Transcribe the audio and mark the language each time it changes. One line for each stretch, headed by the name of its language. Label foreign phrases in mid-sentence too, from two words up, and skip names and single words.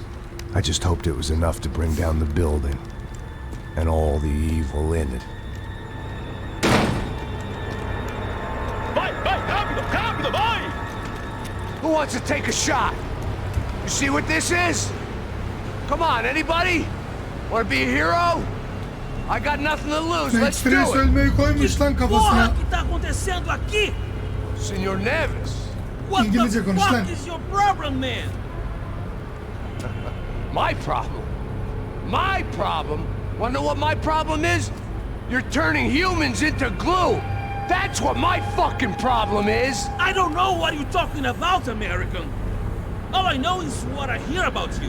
English: I just hoped it was enough to bring down the building and all the evil in it.
Portuguese: Vai, vai, rápido, rápido, vai!
English: Who wants to take a shot? You see what this is? Come on, anybody? Want to be a hero? I got nothing to lose. Let's do
Turkish: Stres
English: it.
Turkish: ölmeyi koymuş lan
Portuguese: Porra,
Turkish: kafasına.
Portuguese: que tá acontecendo aqui? Senor Neves.
English: What
Turkish: İngilizce
English: the
Turkish: konuş lan.
English: fuck is your problem, man? My problem? My problem? Wanna know what my problem is? You're turning humans into glue. That's what my fucking problem is. I don't know what you're talking about, American. All I know is what I hear about you.